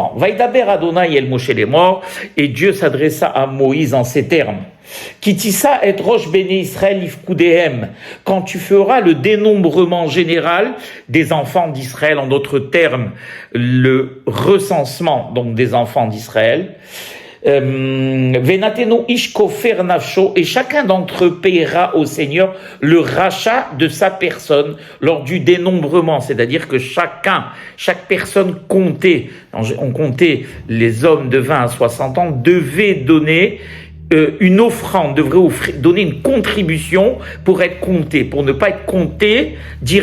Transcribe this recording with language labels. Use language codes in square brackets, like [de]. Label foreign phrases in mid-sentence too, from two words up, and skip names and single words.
[he] וידבר אדוני אל משה לאמר, [fr] et Dieu s'adressa à Moïse en ces termes: [he] כי תשא את ראש בני ישראל לפקדיהם, [fr] quand tu feras le dénombrement général des enfants d'Israël, en d'autres termes, le recensement donc des enfants d'Israël, [he] ונתנו איש כפר נפשו, [fr] et chacun d'entre eux paiera au Seigneur le rachat de sa personne lors du dénombrement, c'est-à-dire que chaque personne comptée, on comptait les hommes de 20 à 60 ans, devait donner une offrande, devrait donner une contribution pour être compté, pour ne pas être compté directement.